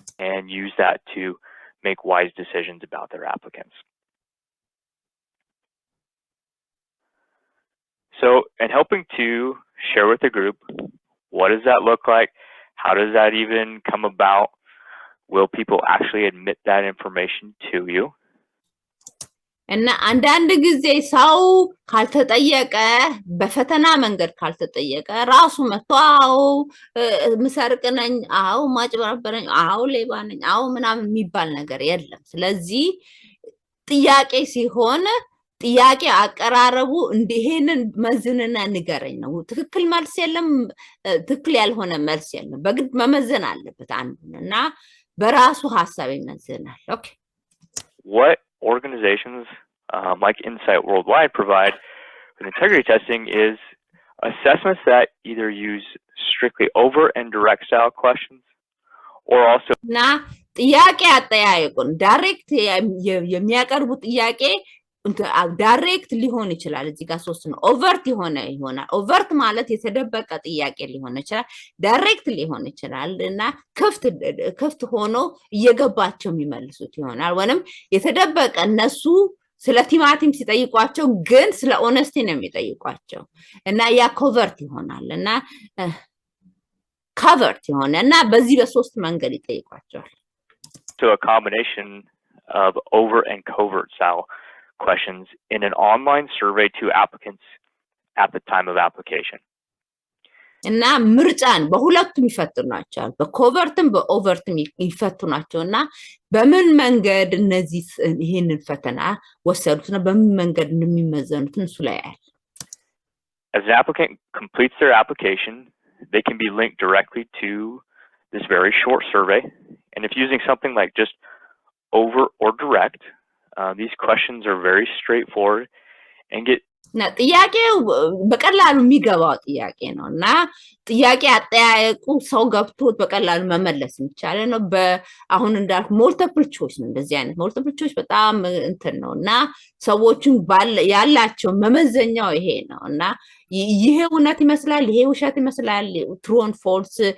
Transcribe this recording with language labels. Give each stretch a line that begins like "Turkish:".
English: And use that to make wise decisions about their applicants. So, in helping to share with the group, what does that look like? How does that even come about? Will people actually admit that information to you?
Amharic: እና አንዳንድ ጊዜ ሰው ካልተጠየቀ በፈተና መንገድ ካልተጠየቀ ራሱ መጥቶ አዎ ምሰርቅ ነኝ፣ አዎ ማጭበረበር ነኝ፣ አዎ ሌባ ነኝ፣ አዎ ምናምን የሚባል ነገር የለም። ስለዚህ ጥያቄ ሲሆን ጥያቄ አቀራረቡ እንዲሄንን መዝንና ንገረኝ ነው። ትክክል መልስ የለም፣ ትክክል ያልሆነ መልስ የለም። በግድ መመዘን አለበት አንዱና በራሱ ሐሳብ ይመዝናል። ኦኬ
English: What organizations like Insight Worldwide provide with integrity testing is assessments that either use strictly over and direct style questions or also
Amharic: na ጥያቄ አጠያየቁን ዳይሬክት የሚያቀርቡ ጥያቄ ዳይሬክት ሊሆን ይችላል። እዚህ ጋር 3 ነው። ኦቨርት ይሆናል። ኦቨርት ማለት የተደበቀ ጥያቄ ሊሆን ይችላል። ዳይሬክት ሊሆን ይችላል እና ክፍት ሆኖ እየገባቸው የሚመልሱት ይሆናል። ወንም የተደበቀ እነሱ ስለ ቲማቲም ሲጠይቋቸው ግን ስለ ኦነስቲ ነው የሚጠይቋቸው እና ያ ኮቨርት ይሆናል እና ኮቨርት ይሆናል እና በዚህ በ3 መንገድ ይጠይቋቸዋል።
English: So a combination of over and covert style questions in an online survey to applicants at the time of application.
Amharic: እና ምርጫን በሁለቱም ይፈትኗቸዋል። በኮቨርትም በኦቨርትም ይፈትኗቸውና በምን መንገድ እነዚህ ይሄንን ፈተና ወሰዱትና በምን መንገድ እንደሚመዘኑት እሱ ላይ ያለ
English: As an applicant completes their application, they can be linked directly to this very short survey. And if using something like just over or direct, These questions are very straightforward and get
Amharic: እና ጥያቄው በቀላሉ የሚገባው ጥያቄ ነው እና ጥያቄ አጠያየቁ ሰው ገብቶት በቀላሉ መመለስ የሚቻል ነው። በአሁን እንዳልኩ ሞልቲፕል ቾይስ ነው። እንደዚህ አይነት ሞልቲፕል ቾይስ በጣም እንትን ነው እና ሰዎችን ያላቸው መመዘኛው ይሄ ነው እና ይሄ እውነት ይመስላል፣ ይሄ ውሸት ይመስላል፣
English: ትሩ ኦር ፎልስ